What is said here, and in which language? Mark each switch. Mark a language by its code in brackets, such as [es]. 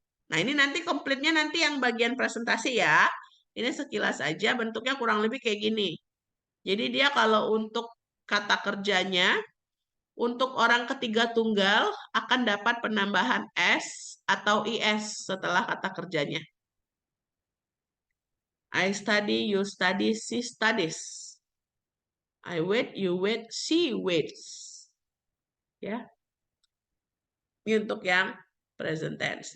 [id] Nah, ini nanti komplitnya nanti yang bagian presentasi, ya. Ini sekilas aja, bentuknya kurang lebih kayak gini. Jadi dia kalau untuk kata kerjanya, untuk orang ketiga tunggal akan dapat penambahan S atau IS setelah kata kerjanya. [en] I study, you study, she studies. I wait, you wait, she waits. [id] Ya. Ini untuk yang present tense.